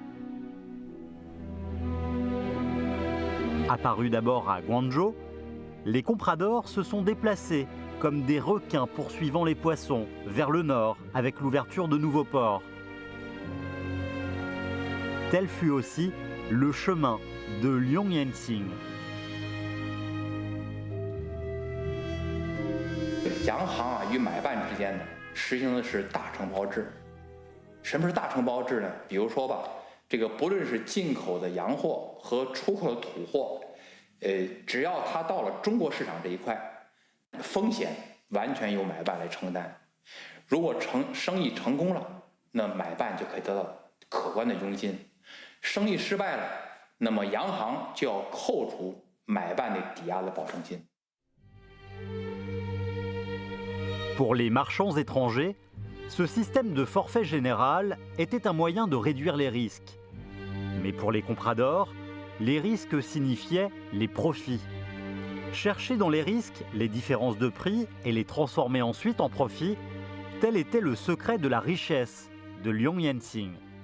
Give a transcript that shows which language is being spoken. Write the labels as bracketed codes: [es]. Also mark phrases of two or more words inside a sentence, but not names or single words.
[fr] Apparus d'abord à Guangzhou, les compradors se sont déplacés comme des requins poursuivant les poissons vers le nord avec l'ouverture de nouveaux ports. Tel fut aussi le chemin de Leung Yen-tsing. [zh] 洋行啊与买办之间呢，实行的是大承包制。什么是大承包制呢？比如说吧，这个不论是进口的洋货和出口的土货，只要它到了中国市场这一块，风险完全由买办来承担。如果生意成功了，那买办就可以得到可观的佣金；生意失败了，那么洋行就要扣除买办的抵押的保证金。 [fr] Pour les marchands étrangers, ce système de forfait général était un moyen de réduire les risques. Mais pour les compradors, les risques signifiaient les profits. Chercher dans les risques les différences de prix et les transformer ensuite en profit, tel était le secret de la richesse de Leung Yen-tsing.